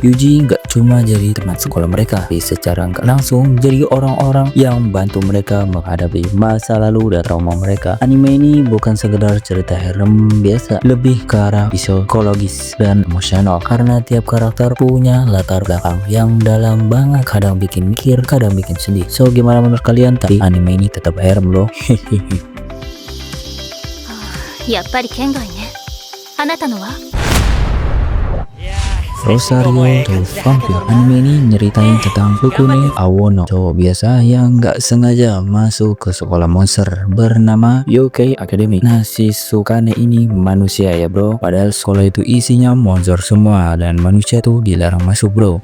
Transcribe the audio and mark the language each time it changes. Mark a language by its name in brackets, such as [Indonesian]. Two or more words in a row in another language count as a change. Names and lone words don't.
[Indonesian] Yuji gak cuma jadi teman sekolah mereka, tapi secara gak langsung jadi orang-orang yang bantu mereka menghadapi masa lalu dan trauma mereka. Anime ini bukan sekedar cerita harem biasa, lebih ke arah psikologis dan emosional karena tiap karakter punya latar belakang yang dalam banget, kadang bikin mikir, kadang bikin sedih. So, gimana menurut kalian? Tapi anime ini tetap harem loh. [Japanese] やっぱり県外ね。あなたのは [Indonesian] Rosario the Vampire. Anime ini nyeritain tentang Sukune Awono, cowok biasa yang gak sengaja masuk ke sekolah monster bernama Yokai Academy. Nah, si Sukane ini manusia ya bro, padahal sekolah itu isinya monster semua dan manusia tuh dilarang masuk bro.